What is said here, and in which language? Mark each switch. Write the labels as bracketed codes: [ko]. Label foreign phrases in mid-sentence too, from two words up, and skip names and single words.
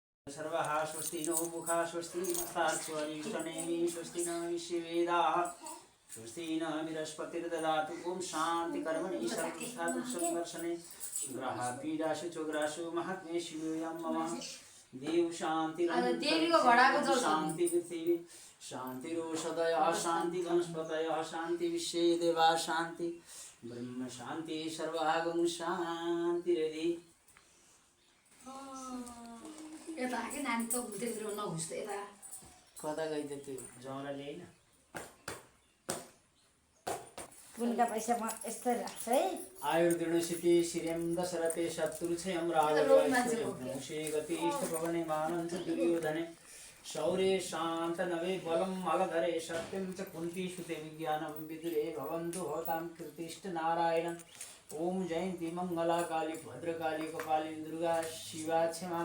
[sa] सर्वः स्वस्ति नो मुखा स्वस्ति मस्तार्क्ष्वरिष्टनेमि स्वस्ति न विश्ववेदाः स्वस्ति न बृहस्पतिर्ददातु ॐ शान्ति कर्मणि सर्वसाधु संवर्षणे ग्रह पीडाशु चोग्राशु महात्मे शिवयं मम देव शान्ति शान्ति पृथ्वी शान्तिरोषधयः शान्ति वनस्पतयः शान्ति विश्वे देवा शान्ति ब्रह्म शान्ति सर्वागम शान्तिरधि [ne] यता के नानी त घुम्दैतिर नघुस्दै यता कता गइदियो त्यो जौरा ल्याइन उनका पैसा म यस्तै राख्छ है [sa] आयुर्दृढसिद्धि श्रियं दशरथे शत्रुक्षयं राजवंशे गति इष्टभवने मानन्त दुर्योधने शौर्ये शान्तनवे बलं मलधरे सत्यं च कुन्ती सुते विज्ञानं विदुरे भवन्तु भवतां कृतिष्ठ नारायण ओम जयंती मंगला काली भद्रकाली कपाली दुर्गा शिवा क्षमा